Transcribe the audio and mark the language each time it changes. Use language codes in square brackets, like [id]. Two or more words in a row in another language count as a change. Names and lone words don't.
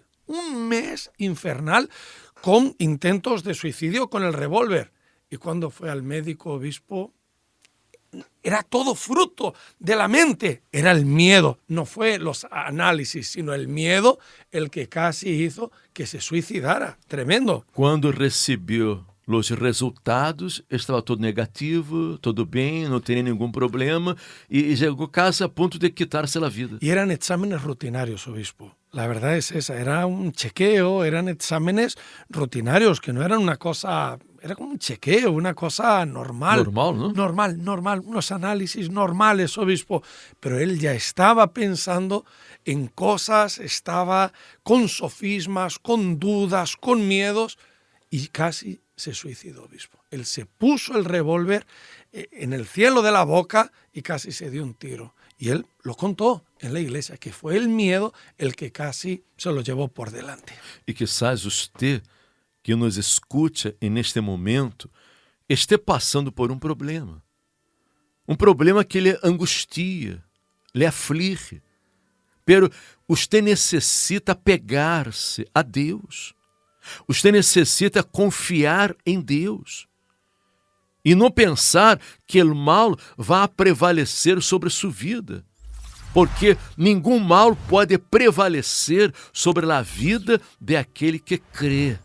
[es] Un mes infernal con intentos de suicidio con el revólver. Y cuando fue al médico, obispo, era todo fruto de la mente, era el miedo, no fue los análisis, sino el miedo el que casi hizo que se suicidara. Tremendo. [pt] Quando recebeu os resultados, estava tudo negativo, tudo bem, não tinha nenhum problema e chegou a casa a ponto de quitar-se a vida. [es] Y eran exámenes rutinarios, obispo. La verdad es esa, era un chequeo, eran exámenes rutinarios, que no eran una cosa, era como un chequeo, una cosa normal. Normal, ¿no? Normal, unos análisis normales, obispo. Pero él ya estaba pensando en cosas, estaba con sofismas, con dudas, con miedos y casi se suicidó, obispo. Él se puso el revólver en el cielo de la boca y casi se dio un tiro. Y él lo contó en la iglesia, que fue el miedo el que casi se lo llevou por delante. [pt] E [es] quizás usted, [pt] que nos escuta neste momento, esteja passando por um problema que lhe angustia, lhe aflige. [es] Pero usted [pt] necessita pegar-se a Deus. Usted necessita confiar em Deus. E não pensar que o mal vai prevalecer sobre sua vida. Porque nenhum mal pode prevalecer sobre a vida de aquele que crê.